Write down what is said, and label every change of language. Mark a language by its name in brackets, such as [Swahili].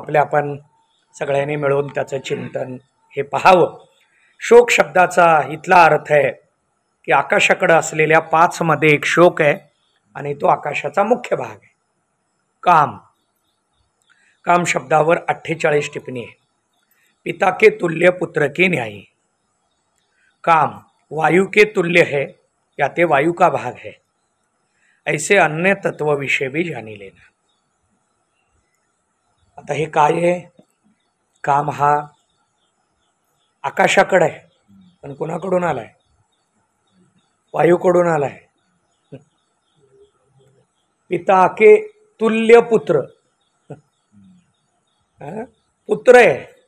[Marathi] आपण सगळ्यांनी मिळून त्याचं चिंतन हे पाहावं. शोक शब्दाचा इथला अर्थ आहे की आकाशाकडे असलेल्या 5 मध्ये एक शोक आहे आणि तो आकाशाचा मुख्य भाग आहे. काम. काम शब्दावर 48 टिप्पणी आहे. [Hindi] पिता के तुल्य पुत्र के न्यायी. काम वायु के तुल्य है या ते वायु का भाग है, ऐसे अन्य तत्व विषय भी जानी लेना. [Marathi] आता हे काय आहे? काम हा आकाशाकडे आहे, पण कोणाकडून आलाय? वायूकडून आलाय. [Hindi] पिता के तुल्य पुत्र, [Marathi] पुत्र आहे.